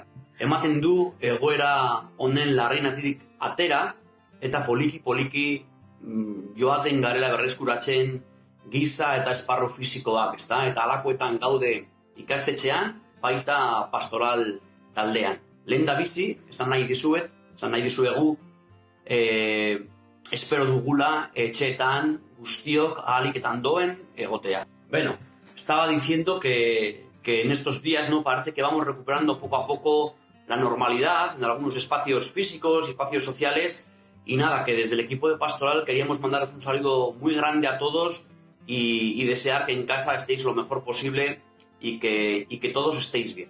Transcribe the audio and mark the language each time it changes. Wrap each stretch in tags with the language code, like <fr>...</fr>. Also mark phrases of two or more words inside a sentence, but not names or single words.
<eu>Ematen du egoera honen larrinetik atera eta poliki joaten garela berreskuratzen giza eta esparru fisikoak, ezta? Eta halakoetan gaude ikastetxean, baita pastoral taldean. Lehen da bizi, esan nahi dizuegu, espero dugula etxeetan guztiok ahaliketan doen egotea.</eu> <es>Bueno, estaba diciendo que en estos días no parece que vamos recuperando poco a poco la normalidad en algunos espacios físicos, espacios sociales, y nada, que desde el equipo de pastoral queríamos mandaros un saludo muy grande a todos y desear que en casa estéis lo mejor posible y que todos estéis bien.</es>